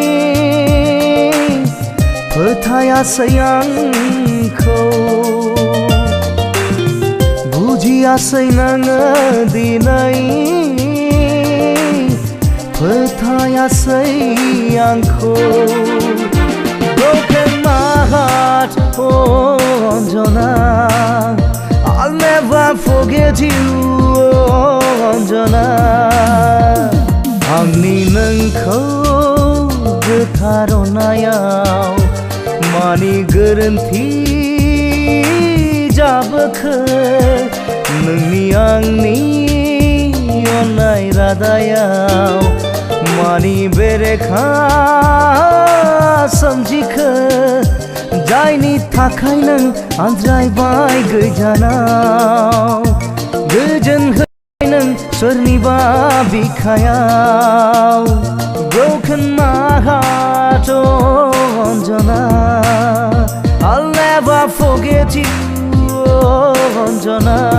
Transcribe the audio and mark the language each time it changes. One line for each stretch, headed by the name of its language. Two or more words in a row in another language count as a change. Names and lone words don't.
Bodo: फोथायासै आंखौ बुजियासै नोङो दिनै फोथायासै आंखौ
English: Broken my heart, oh Anjana. I'll never forget you, oh Anjana.
Bodo: आंनि नोंखौ गोथारनायाव मानि गोरोन्थि जाबोखो नोंनि आंनि अननाय रादायाव मानि बेरेखा सोमजिखो जायनि थाखाय नों आनज्रायबाय गोजानाव गोजोन होबाय नों सोरनिबा बिखायाव
English: Broken my heart, oh Anjana. I'll never forget you, oh Anjana.